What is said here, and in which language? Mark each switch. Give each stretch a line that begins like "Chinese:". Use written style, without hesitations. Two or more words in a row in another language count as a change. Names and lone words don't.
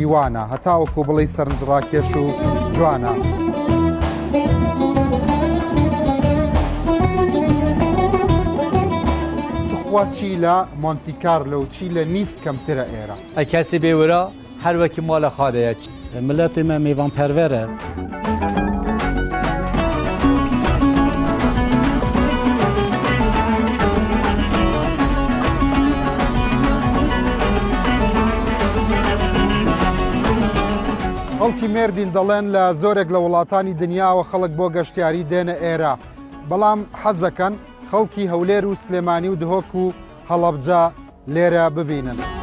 Central Kurdish: وانە، هەتاوەکو بڵێ سەرنجڕاکێش و جوانە. بخوا چی لە مۆنتیکارلۆ و چی لە نیس کەمترە ئێرە. ئەی کەسی بێورە هەر وەکی ماڵە خادەیە.
Kurdish: ملەتی me mêvanperver e.
Central Kurdish: خەڵکی مێردین دەڵێن لە زۆرێک لە وڵاتانی دنیاوە خەڵک بۆ گەشتیاری دێنە ئێرە، بەڵام حەز دەکەن خەڵکی هەولێر و سلێمانی و دهۆک و هەڵەبجە لێرە ببینن.